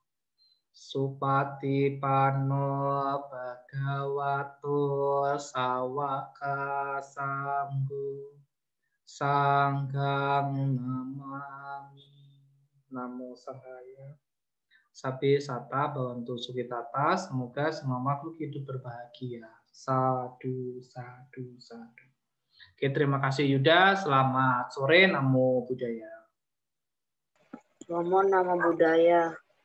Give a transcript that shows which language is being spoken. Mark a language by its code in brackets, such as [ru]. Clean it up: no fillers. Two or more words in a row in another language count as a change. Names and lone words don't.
[pi] Supatipanno bhagavato sawaka sanggo sanghang namami. Namo Sanghaya. Sapi sata bawantu sukitata, [id] semoga semua makhluk hidup berbahagia. [pi] Sadu, sadu, sadu. [id] Oke, terima kasih Yuda. Selamat sore, [pi] Namo Buddhaya. Namo Buddhaya.